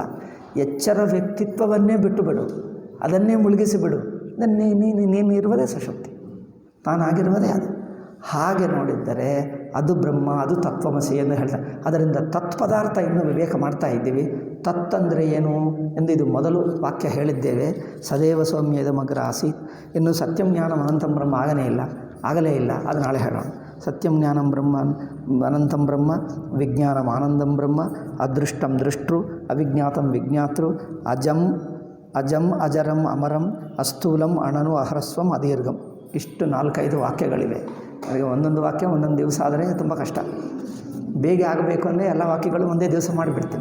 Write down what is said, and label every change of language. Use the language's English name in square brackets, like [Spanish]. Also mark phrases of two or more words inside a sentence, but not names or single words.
[Kannada] ಎಚ್ಚರ ವ್ಯಕ್ತಿತ್ವವನ್ನೇ ಬಿಟ್ಟು ಬಿಡು, ಅದನ್ನೇ ಮುಳುಗಿಸಿಬಿಡು. ನೀನು ಇರುವುದೇ ಸುಷುಪ್ತಿ, ತಾನಾಗಿರುವುದೇ ಅದು. ಹಾಗೆ ನೋಡಿದ್ದರೆ ಅದು ಬ್ರಹ್ಮ, ಅದು ತತ್ವಮಸಿ ಎಂದು ಹೇಳ್ತಾರೆ. ಅದರಿಂದ ತತ್ಪದಾರ್ಥ ಇನ್ನೂ ವಿವೇಕ ಮಾಡ್ತಾ ಇದ್ದೀವಿ. ತತ್ತಂದರೆ ಏನು ಎಂದು ಇದು ಮೊದಲು ವಾಕ್ಯ ಹೇಳಿದ್ದೇವೆ. [Sanskrit] ಸದೇವ ಸೌಮ್ಯ ಇದಮಗ್ರ ಆಸೀತ್. ಇನ್ನು ಸತ್ಯಂ ಜ್ಞಾನಂ ಅನಂತಂ ಬ್ರಹ್ಮ [Kannada] ಆಗಲೇ ಇಲ್ಲ. ಅದು ನಾಳೆ ಹೇಳೋಣ. [Sanskrit] ಸತ್ಯಂ ಜ್ಞಾನಂ ಬ್ರಹ್ಮ ಅನಂತಂ ಬ್ರಹ್ಮ, ವಿಜ್ಞಾನಂ ಆನಂದಂ ಬ್ರಹ್ಮ, ಅದೃಷ್ಟಂ ದೃಷ್ಟೃ, ಅವಿಜ್ಞಾತಂ ವಿಜ್ಞಾತೃ, ಅಜಂ ಅಜರಂ ಅಮರಂ, ಅಸ್ಥೂಲಂ ಅಣನು ಅಹರಸ್ವಂ ಅದೀರ್ಘಂ. [Kannada] ಇಷ್ಟು 4-5 ವಾಕ್ಯಗಳಿವೆ. ಅವರಿಗೆ ಒಂದೊಂದು ವಾಕ್ಯ ಒಂದೊಂದು ದಿವಸ ಆದರೆ ತುಂಬ ಕಷ್ಟ. ಬೇಗ ಆಗಬೇಕು ಅಂದರೆ ಎಲ್ಲ ವಾಕ್ಯಗಳು ಒಂದೇ ದಿವಸ ಮಾಡಿಬಿಡ್ತೀನಿ.